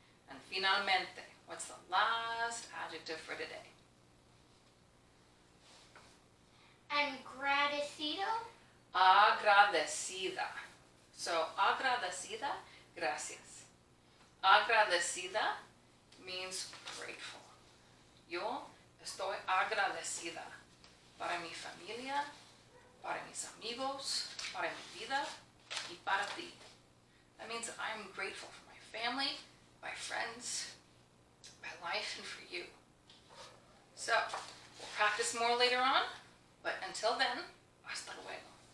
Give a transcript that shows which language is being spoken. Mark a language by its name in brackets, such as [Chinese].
[English] And finalmente, what's the last adjective for today? [Spanish] Agradecido. Agradecida. So, agradecida, gracias. [English] Agradecida means grateful. [Spanish] Yo estoy agradecida para mi familia, para mis amigos, para mi vida y para ti. [English] That means I'm grateful for my family, my friends, my life, and for you. So, we'll practice more later on, but until then, [Spanish] hasta luego.